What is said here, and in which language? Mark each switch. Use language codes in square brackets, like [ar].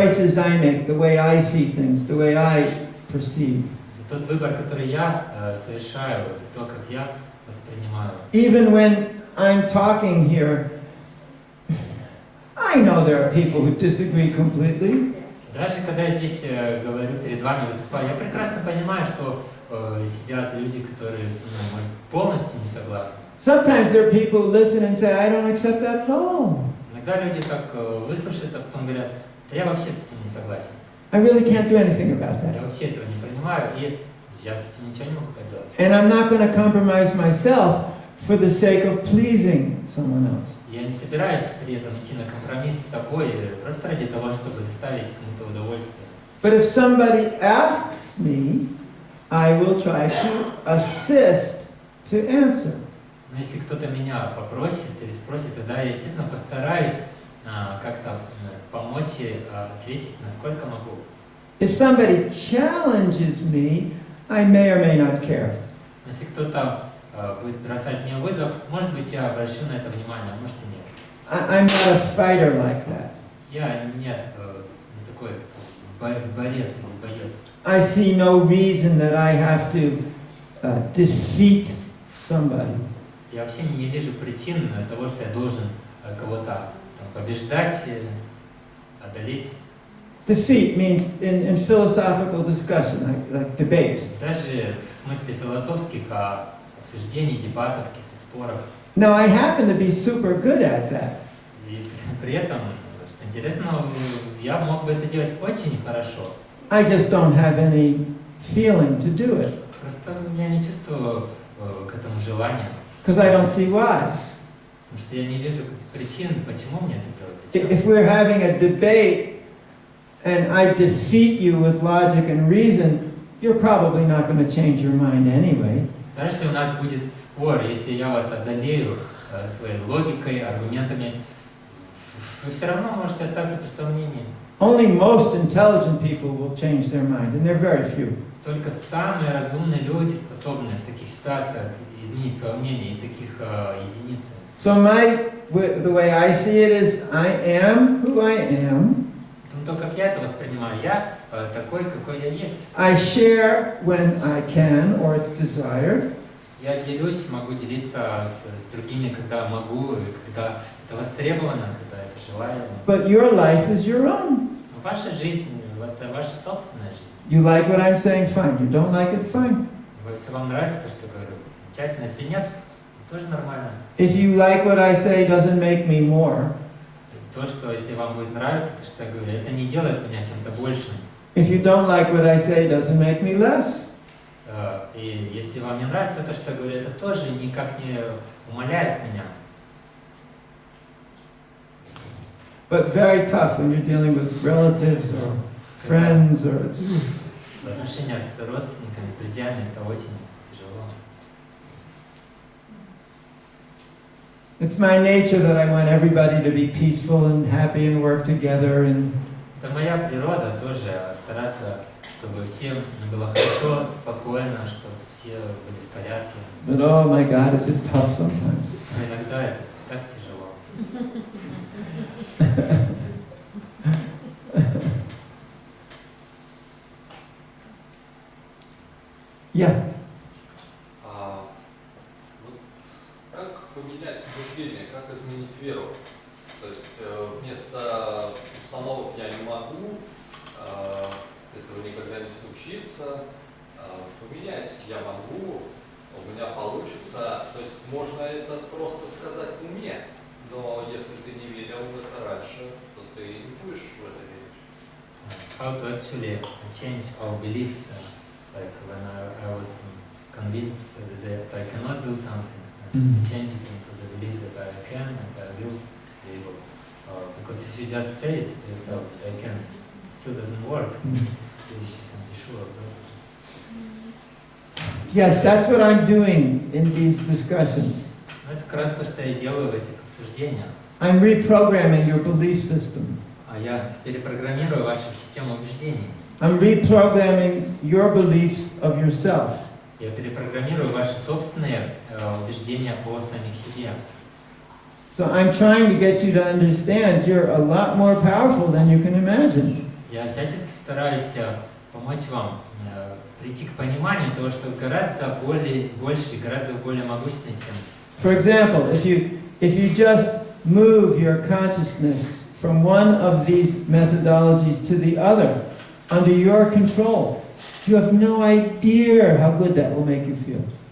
[en] choices I make, the way I see things, the way I perceive. [ru] За тот выбор, который я совершаю, за то, как я воспринимаю. [en] Even when I'm talking here, I know there are people who disagree completely. [ru] Даже когда я здесь говорю перед вами, выступаю, я прекрасно понимаю, что сидят люди, которые со мной, может, полностью не согласны. [en] Sometimes there are people who listen and say, I don't accept that at all. [ru] Иногда люди так выслушают, а потом говорят, да я вообще с этим не согласен. [en] I really can't do anything about [ru] Я [en] that. [ru] вообще этого не принимаю, и я с этим ничего не могу поделать. [en] And I'm not going to compromise myself for the sake of pleasing someone else. [ru] Я не собираюсь при этом идти на компромисс с собой, просто ради того, чтобы доставить кому-то удовольствие. [en] But if somebody asks me, I will try to assist to answer. [ru] Но если кто-то меня попросит или спросит, тогда я, естественно, постараюсь как-то помочь и ответить, насколько могу. [en] If somebody challenges me, I may or may not care. [ru] Если кто-то будет бросать мне вызов, может быть, я обращу на это внимание, а может и нет. [en] I'm not a fighter like that. [ru] Я не такой борец или боец. [en] I see no reason that I have to defeat somebody. [ru] Я вообще не вижу причин того, что я должен кого-то побеждать, одолеть. [en] Defeat means in philosophical discussion, like debate. [ru] Даже в смысле философских обсуждений, дебатов, каких-то споров. [en] Now I happen to be super good at that. [ru] И при этом, что интересно, я мог бы это делать очень хорошо. [en] I just don't have any feeling to do it. [ru] Просто я не чувствую к этому желания. [en] Because I don't see why. [ru] Потому что я не вижу причин, почему мне это делать. [en] If we're having a debate and I defeat you with logic and reason, you're probably not going to change your mind anyway. [ru] Даже если у нас будет спор, если я вас одолею своей логикой, аргументами, вы все равно можете остаться при своем мнении. [en] Only most intelligent people will change their mind, and they're very few. [ru] Только самые разумные люди способны в таких ситуациях изменить свое мнение, и таких единицы. [en] So the way I see it is, I am who I am. [ru] То, как я это воспринимаю, я такой, какой я есть. [en] I share when I can or it's desired. [ru] Я делюсь, могу делиться с другими, когда могу, и когда это востребовано, когда это желаемо. [en] But your life is your own. [ru] Ваша жизнь, это ваша собственная жизнь. [en] You like what I'm saying, fine. You don't like it, fine. [ru] Если вам нравится то, что я говорю, замечательно. Если нет, тоже нормально. [en] If you like what I say, doesn't make me more. [ru] То, что если вам будет нравиться то, что я говорю, это не делает меня чем-то большим. [en] If you don't like what I say, doesn't make me less. [ru] И если вам не нравится то, что я говорю, это тоже никак не умаляет меня. [en] But very tough when you're dealing with relatives or friends or it's. [ru] В отношениях с родственниками, с друзьями это очень тяжело. [en] It's my nature that I want everybody to be peaceful and happy and work together and. [ru] Это моя природа тоже стараться, чтобы всем было хорошо, спокойно, чтобы все были в порядке. [en] But oh my God, is it tough sometimes? [ru] Но иногда это так тяжело. [en] Yeah. [ru] Вот как поменять убеждение, как изменить веру? То есть вместо установок «я не могу», этого никогда не случится, поменять «я могу», «у меня получится». То есть можно это просто сказать в уме, но если ты не верил в это раньше, то ты не будешь в это верить. [en] How to actually change our beliefs, like when I was convinced that I cannot do something, and change it into the belief that I can and I will be able. Because if you just say it to yourself, I can, it still doesn't work. Still you can be sure of that. Yes, that's what I'm doing in these discussions. [ru] Но это как раз то, что я делаю в этих обсуждениях. [en] I'm reprogramming your belief system. [ru] А я перепрограммирую вашу систему убеждений. [en] I'm reprogramming your beliefs of yourself. [ru] Я перепрограммирую ваши собственные убеждения о самих себе. [en] So I'm trying to get you to understand you're a lot more powerful than you can imagine. [ru] Я всячески стараюсь помочь вам прийти к пониманию того, что гораздо больше, гораздо более могущественный, чем... [en] For example, if you just move your consciousness from one of these methodologies to the other, under your control, you have no idea how good that will make you feel.